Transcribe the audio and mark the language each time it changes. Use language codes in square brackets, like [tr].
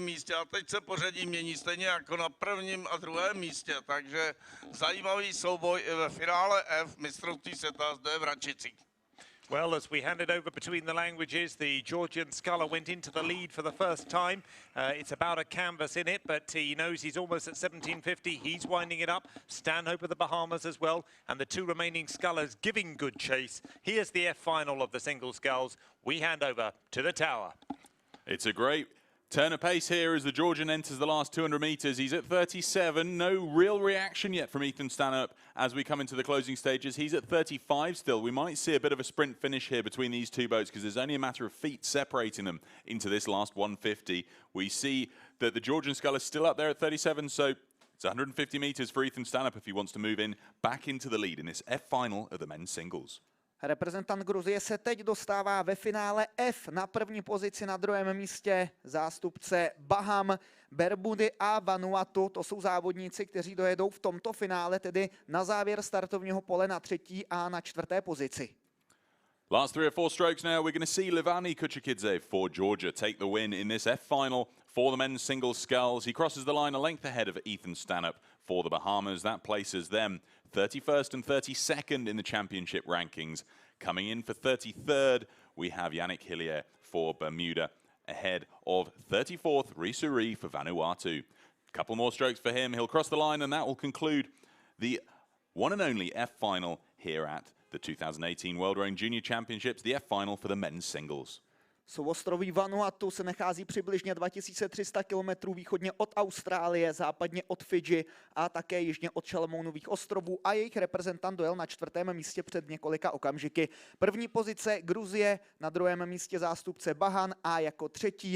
[cs] místě a teď se pořadí mění stejně jako na 1. a 2. místě, takže zajímavý souboj i ve finále F mistrovství světa zde v Račicích. [en] Well, as we hand it over between the languages, the Georgian sculler went into the lead for the first time. It's about a canvas in it, but he knows he's almost at 1750. He's winding it up. Stanhope of the Bahamas as well, and the 2 remaining scullers giving good chase. Here's the F final of the single sculls. We hand over to the tower. It's a great turn of pace here as the Georgian enters the last 200 meters. He's at 37. No real reaction yet from Ethan Stanhope as we come into the closing stages. He's at 35 still. We might see a bit of a sprint finish here between these 2 boats because there's only a matter of feet separating them into this last 150. We see that the Georgian scull is still up there at 37, so it's 150 meters for Ethan Stanhope if he wants to move in back into the lead in this F final of the men's singles. [cs] Reprezentant Gruzie se teď dostává ve finále F na 1. pozici, na 2. místě zástupce Baham, Bermudy a Vanuatu. To jsou závodníci, kteří dojedou v tomto finále, tedy na závěr startovního pole na 3. a na 4. pozici. [en] Last 3 or 4 strokes now, we're going to see Levani Kuchikidze for Georgia take the win in this F final for the men's singles sculls. He crosses the line a length ahead of Ethan Stanhope for the Bahamas. That places them 31st and 32nd in the championship rankings. Coming in for 33rd, we have Yannick Hillier for Bermuda, ahead of 34th Risuri for Vanuatu. Couple more strokes for him. He'll cross the line, and that will conclude the one and only F final here at the 2018 World Rowing Junior Championships, the F final for the men's singles. [cs] Souostroví Vanuatu se nachází přibližně 2300 km východně od Austrálie, západně od Fidži a také jižně od Šalamounových ostrovů a jejich reprezentant dojel na 4. místě před několika okamžiky. První pozice Gruzie, na 2. místě zástupce Bahan a jako 3.